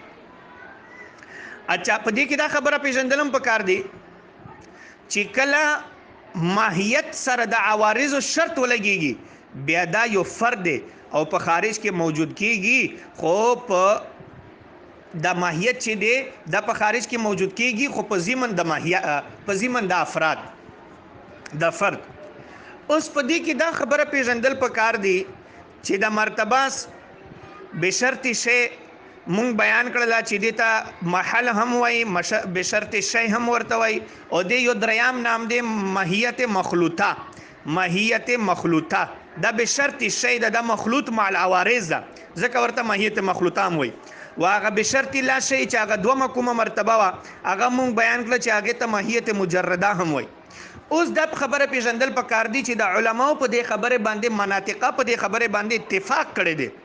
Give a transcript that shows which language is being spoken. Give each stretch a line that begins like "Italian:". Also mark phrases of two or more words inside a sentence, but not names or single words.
Pashto: اچھا په دې کې دا خبره پیژندلم پکار دی چې کله ماهیت سره د عوارض شرط ولګيږي بیا دا یو فرد او په خارج کې موجود کیږي خو په د ماهیت چې دی د په خارج کې موجود کیږي خو په ضمن د ماهیت په ضمن د افراد د فرد. اوس په دې کې دا خبره پیژندل پکار دی چې د مرتبه
Arabic: بشرط شی
Pashto: مونږ بیان کړل چې دیتا محل هم وای
Arabic: بشرط شی
Pashto: هم ورته وای او د یو دریام نام دی ماهیت مخلوطه. ماهیت مخلوطه دا
Arabic: بشرط شی
Pashto: د مخلوط
Arabic: مع العوارض
Pashto: ځکه ورته ماهیت مخلوطه هم وای. واغه
Arabic: بشرط لا شی
Pashto: چې هغه دوه کومه مرتبه وا هغه مونږ بیان کړل چې هغه ته ماهیت مجرده هم وای. اوس د خبره پیژندل پکار دی چې د علماو په دې خبره باندې مناطقه په دې خبره باندې اتفاق کړی دی.